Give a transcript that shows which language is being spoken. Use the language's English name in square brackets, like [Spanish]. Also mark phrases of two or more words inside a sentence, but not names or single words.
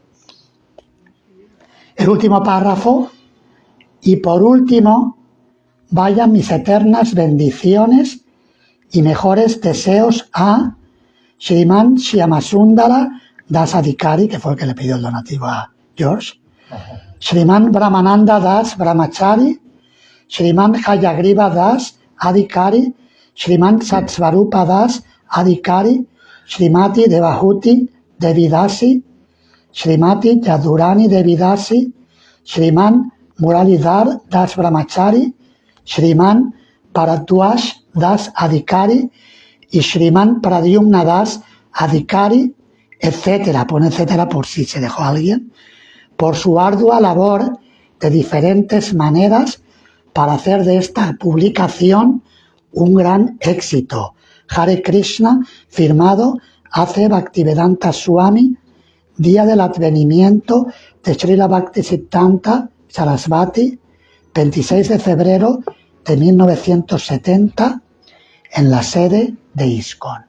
[Spanish] el último párrafo, y por último, vayan mis eternas bendiciones y mejores deseos a Sriman Shyamasundara Das Adhikari, que fue el que le pidió el donativo a George, Sriman Brahmananda Das Brahmachari, Sriman Hayagriva Das Adhikari, Sriman Satsvarupa Das Adhikari, Srimati Devahuti Devidasi, Srimati Yadurani Devidasi, Sriman Muralidhar Das Brahmachari, Sriman Bharadwaj Das Adhikari y Sriman Pradyumna Das Adhikari, etcétera, pone etcétera por si se dejó alguien, por su ardua labor de diferentes maneras para hacer de esta publicación un gran éxito. [Sanskrit] हरे कृष्ण, [Spanish] firmado A.C. Bhaktivedanta Swami, día del advenimiento de Srila Bhaktisiddhanta Sarasvati, 26 de febrero de 1970, en la sede de ISKCON.